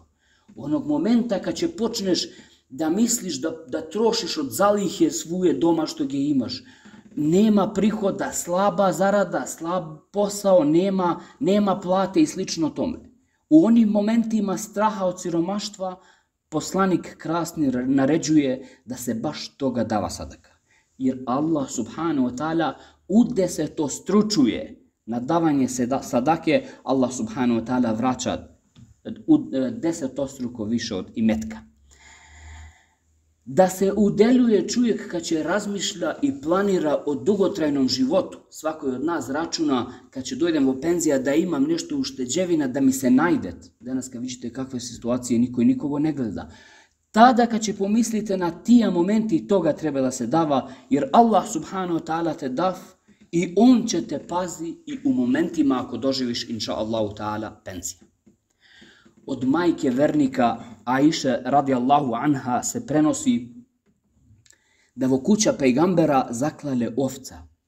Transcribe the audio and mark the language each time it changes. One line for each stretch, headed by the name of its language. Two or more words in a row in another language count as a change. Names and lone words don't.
Bosnian: Onog momenta kad će počneš da misliš da trošiš od zalihe svoje doma što ga imaš. Nema prihoda, slaba zarada, slab posao, nema plate i slično tome. U onim momentima straha od siromaštva poslanik krasni naređuje da se baš toga dava sadaka. Jer Allah
Arabic: سبحانه وتعالى
Bosnian: to stručuje na davanje sadake, Allah
Arabic: سبحانه وتعالى
Bosnian: vraća 10 više od imetka. Da se udeljuje čovjek kad će razmišlja i planira o dugotrajnom životu. Svako od nas računa kad će dojdem u penzija da imam nešto ušteđevina da mi se najde. Danas kad vidite kakve situacije niko i nikogo ne gleda. Tada kad će pomislite na tija momenti toga treba da se dava jer Allah
Arabic: سبحانه وتعالى
Bosnian: te dav i on će te pazi i u momentima ako doživiš
Arabic: إن شاء الله تعالى
Bosnian: penzija. Od majke vernika Aiše
Arabic: رضي الله عنها
Bosnian: se prenosi da vo kuća pejgambera zaklale ovca.